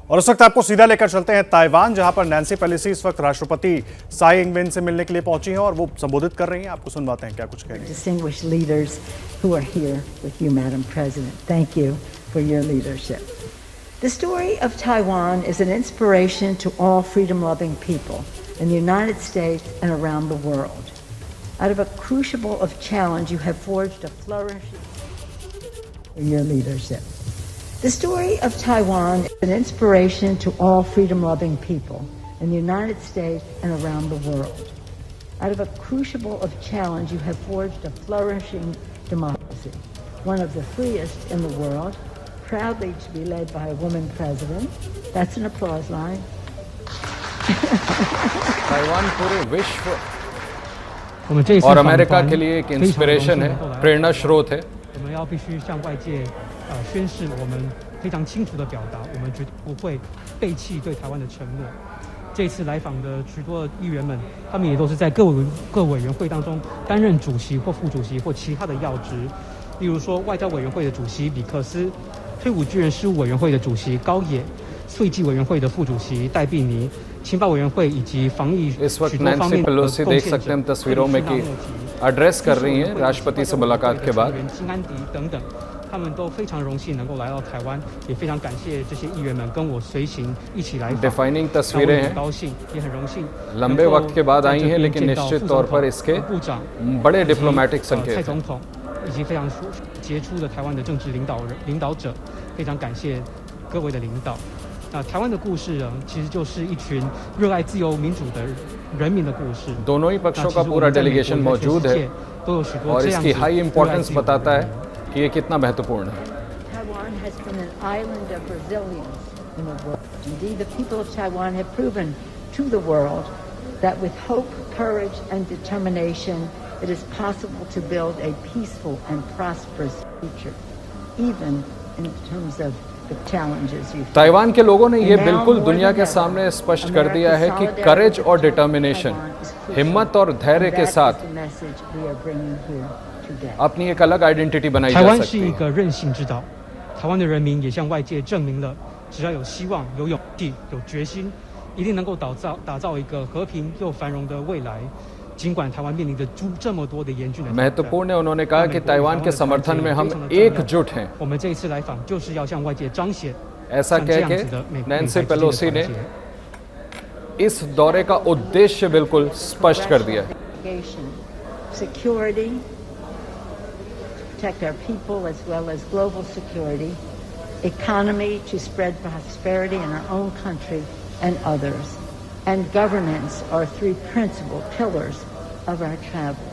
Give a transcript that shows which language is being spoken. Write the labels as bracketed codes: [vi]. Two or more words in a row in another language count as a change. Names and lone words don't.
[hi] और उस वक्त आपको सीधा लेकर चलते हैं ताइवान, जहां पर नैन्सी पेलोसी इस वक्त राष्ट्रपति साई इंग-वेन से मिलने के लिए पहुंची हैं और वो संबोधित कर रही हैं। आपको सुनवाते हैं क्या कुछ कह रही हैं। [en] Distinguished leaders who are here with you, Madam President. Thank you for your leadership. The story of Taiwan is an inspiration to all freedom-loving people in the United States and around the world. Out of a crucible of challenge, you have forged a flourishing in your leadership. The story of Taiwan is an inspiration to all freedom-loving people in the United States and around the world. Out of a crucible of challenge, you have forged a flourishing democracy, one of the freest in the world, proudly to be led by a woman president. That's an applause line. [hi] ताइवान पूरे विश्व और अमेरिका के लिए एक इंस्पिरेशन है, प्रेरणा स्रोत है। [zh] 我们要必须向外界宣示我们非常清楚的表达，我们绝不会背弃对台湾的承诺。这次来访的许多议员们，他们也都是在各委员会当中担任主席或副主席或其他的要职，例如说外交委员会的主席比克斯，退伍军人事务委员会的主席高野，税计委员会的副主席戴碧妮，情报委员会以及防疫许多方面的贡献者， [hi] एड्रेस कर रही हैं राष्ट्रपति से मुलाकात के बाद। [zh] 金安迪等等，他们都非常荣幸能够来到台湾，也非常感谢这些议员们跟我随行一起来访。 [hi] डिफाइनिंग तस्वीरें हैं, [zh] 高兴也很荣幸 [hi] लंबे वक्त के बाद आई हैं, लेकिन निश्चित तौर पर इसके बड़े डिप्लोमेटिक [zh] 蔡 [hi] संकेत [zh] 总统以及非常杰出的台湾的政治领导者，非常感谢各位的领导。那台湾的故事呢，其实就是一群热爱自由民主的人民的故事。 [hi] दोनों ही पक्षों का पूरा डेलीगेशन मौजूद है और इसकी [en] high importance [hi] बताता है कि ये कितना महत्वपूर्ण है। [en] Taiwan has been an island of resilience in the world. Indeed, the people of Taiwan have proven to the world that with hope, courage, and determination, it is possible to build a peaceful and prosperous future, even in terms of the challenges you face. [hi] ताइवान के लोगों ने ये बिल्कुल दुनिया के सामने स्पष्ट कर दिया है कि करेज और डिटर्मिनेशन, हिम्मत और धैर्य के साथ अपनी एक अलग आइडेंटिटी बनाई जा सकती है। [zh] 台湾是一个韧性之岛，台湾的人民也向外界证明了，只要有希望、有勇气、有决心，一定能够打造一个和平又繁荣的未来。尽管台湾面临着这么多的严峻的挑战， [hi] महत्वपूर्ण है, उन्होंने कहा कि ताइवान के समर्थन में हम एकजुट हैं। [zh] 我们这一次来访就是要向外界彰显 [hi] ऐसा कह के नैन्सी पेलोसी ने इस दौरे का उद्देश्य बिल्कुल स्पष्ट कर दिया है। [en] Security, protect our people as well as global security, economy to spread prosperity in our own country and others, and governance are three principal pillars of our travel.